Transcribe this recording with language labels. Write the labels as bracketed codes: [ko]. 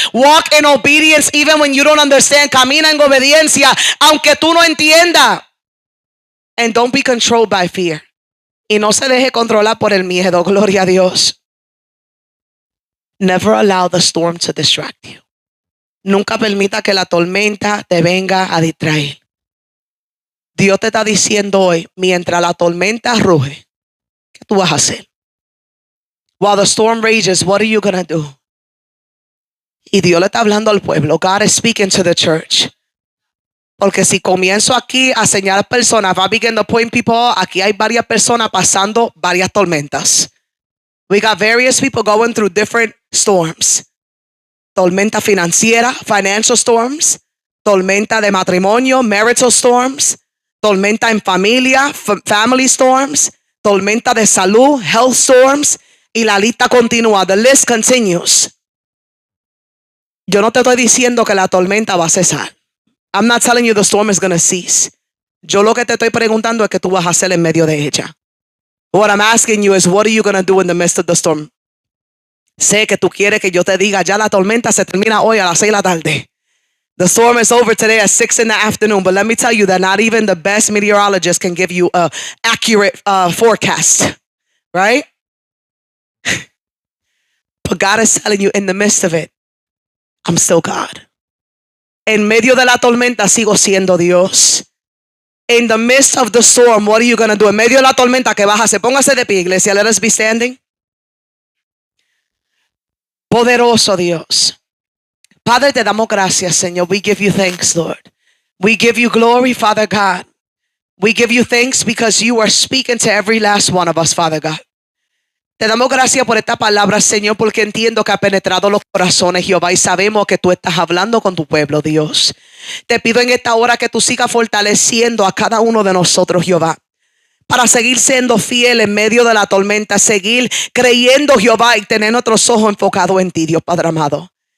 [en] Walk in obedience even when you don't understand. [es] Camina en obediencia, aunque tú no entiendas. [en] And don't be controlled by fear. [es] Y no se deje controlar por el miedo. Gloria a Dios. [en] Never allow the storm to distract you. [es] Nunca permita que la tormenta te venga a distraer. Dios te está diciendo hoy, mientras la tormenta ruge, ¿qué tú vas a hacer? [en] While the storm rages, what are you going to do? [es] Y Dios le está hablando al pueblo. [en] God is speaking to the church. [es] Porque si comienzo aquí a señalar personas, [en] if I begin to point people, [es] aquí hay varias personas pasando varias tormentas. [en] We got various people going through different storms. [es] Tormenta financiera, [en] financial storms. [es] Tormenta de matrimonio, [en] marital storms. [es] Tormenta en familia, [en] family storms. [es] Tormenta de salud, [en] health storms. [es] Y la lista continúa. [en] The list continues. [es] Yo no te estoy diciendo que la tormenta va a cesar. [en] I'm not telling you the storm is going to cease. [es] Yo lo que te estoy preguntando es qué tú vas a hacer en medio de ella. [en] What I'm asking you is, what are you going to do in the midst of the storm? [es] Sé que tú quieres que yo te diga, ya la tormenta se termina hoy a las 6 de la tarde. [en] The storm is over today at 6 in the afternoon. But let me tell you that not even the best meteorologist can give you an accurate forecast. Right? But God is telling you in the midst of it, I'm still God. [es] En medio de la tormenta sigo siendo Dios. [en] In the midst of the storm, what are you going to do? [es] En medio de la tormenta, ¿qué vas a hacer? Póngase de pie, iglesia. [en] Let us be standing. [es] Poderoso Dios. Padre, te damos gracias, Señor. [en] We give you thanks, Lord. We give you glory, Father God. We give you thanks because you are speaking to every last one of us, Father God. [es] Te damos gracias por esta palabra, Señor, porque entiendo que ha penetrado los corazones, Jehová, y sabemos que tú estás hablando con tu pueblo, Dios. Te pido en esta hora que tú sigas fortaleciendo a cada uno de nosotros, Jehová, para seguir siendo fiel en medio de la tormenta, seguir creyendo, Jehová, y tener nuestros ojos enfocados en ti, Dios Padre amado.